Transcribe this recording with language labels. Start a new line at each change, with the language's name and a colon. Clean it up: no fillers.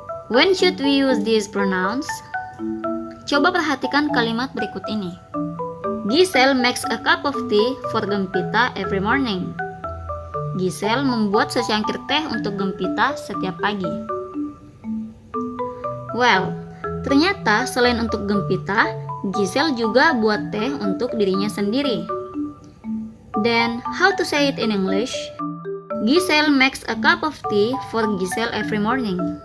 English: When should we use these pronouns?
Indonesian: Coba perhatikan kalimat berikut ini.
English: Giselle makes a cup of tea for Gempita every morning.
Indonesian: Giselle membuat secangkir teh untuk Gempita setiap pagi. Well, ternyata selain untuk Gempita, Giselle juga buat teh untuk dirinya sendiri.
English: Then, how to say it in English? Giselle makes a cup of tea for Giselle every morning.